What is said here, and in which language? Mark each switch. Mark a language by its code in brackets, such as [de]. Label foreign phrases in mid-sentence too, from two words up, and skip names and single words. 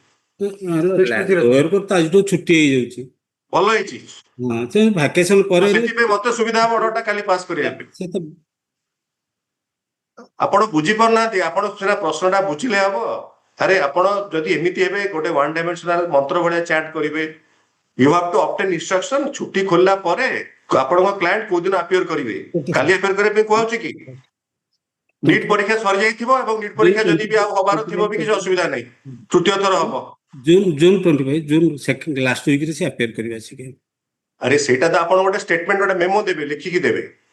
[or] ଛୁଟି ହେଇଯାଉଛି. ଭଲ ହେଇଛି. ଭ୍ୟାକେସନ ପରେ ସେଥିପାଇଁ ମତେ ସୁବିଧା ହବ ଅର୍ଡରଟା କାଲି ପାସ୍ କରିବା ପାଇଁ. ଆପଣ ବୁଝିପାରୁନାହାନ୍ତି. ଆପଣ ସେଟା ପ୍ରଶ୍ନଟା ବୁଝିଲେ ହବ. ଆରେ ଆପଣ ଯଦି ଏମିତି ହେବେ ଗୋଟେ 1 ଡାଇମେନ୍ସନାଲ ମନ୍ତ୍ର ଭଳିଆ ଚାଟ୍ କରିବେ. [en] You have to obtain instruction. [or] ଛୁଟି ଖୋଲିଲା ପରେ ଆପଣଙ୍କ କ୍ଲାଏଣ୍ଟ କୋଉ ଦିନ ଆପିୟର କରିବେ କାଲି ଆପିୟର କରିବା ପାଇଁ କୁହାଉଛି କି? ନିଟ୍ ପରୀକ୍ଷା ସରିଯାଇଥିବ ଏବଂ ନିଟ୍ ପରୀକ୍ଷା ଯଦି ବି ଆଉ ହବାର ଥିବ ବି କିଛି ଅସୁବିଧା ନାହିଁ. ତୃତୀୟ ଥର ହବ. ଜୁନ 25 ଜୁନ [en] second last [or] ୱିକରେ ସେ ଆପିୟର କରିବେ ଆସିକି. ଆରେ ସେଇଟା ତ ଆପଣ ଗୋଟେ ଷ୍ଟେଟମେଣ୍ଟ ଗୋଟେ ମେମୋ ଦେବେ ଲେଖିକି ଦେବେ.